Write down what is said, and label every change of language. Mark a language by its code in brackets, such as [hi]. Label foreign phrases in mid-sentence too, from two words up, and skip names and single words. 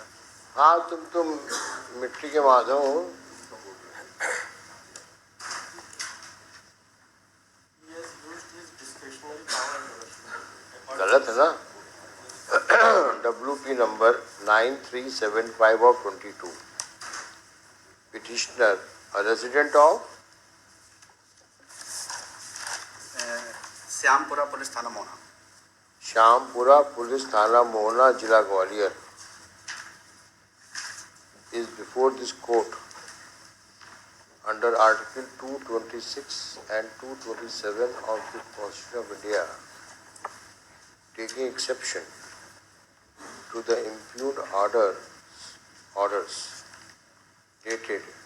[hi] हाँ, तुम मिट्टी के माधव हो। गलत है ना? [en] WP नंबर 9375 of 22. Petitioner, a resident of [hi] श्यामपुरा पुलिस थाना मोहना। श्यामपुरा पुलिस थाना मोहना, जिला ग्वालियर, [en] is before this court under Article 226 and 227 of the Constitution of India, taking exception to the impugned orders dated